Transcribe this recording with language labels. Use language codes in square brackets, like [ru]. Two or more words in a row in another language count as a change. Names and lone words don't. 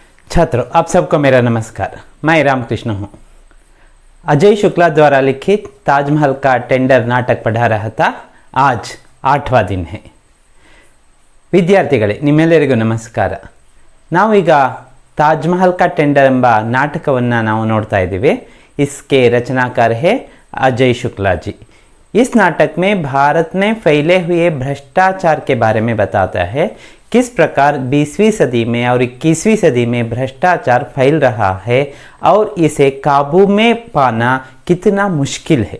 [hi] छात्रों, आप सबको मेरा नमस्कार। मैं रामकृष्ण हूँ। अजय शुक्ला द्वारा लिखित ताजमहल का टेंडर नाटक पढ़ा रहा था। आज 8वां दिन है। [kn] ವಿದ್ಯಾರ್ಥಿಗಳೇ, ನಿಮ್ಮೆಲ್ಲರಿಗೂ ನಮಸ್ಕಾರ। ನಾವೀಗ ताजमहल का टेंडर ಎಂಬ ನಾಟಕವನ್ನು ನಾವು ನೋಡ್ತಾ ಇದ್ದೀವಿ। [hi] इसके रचनाकार है अजय शुक्ला जी। इस नाटक में भारत में फैले हुए भ्रष्टाचार के बारे में बताता है, किस प्रकार 20वीं सदी में और 21वीं सदी में भ्रष्टाचार फैल रहा है और इसे काबू में पाना कितना मुश्किल है।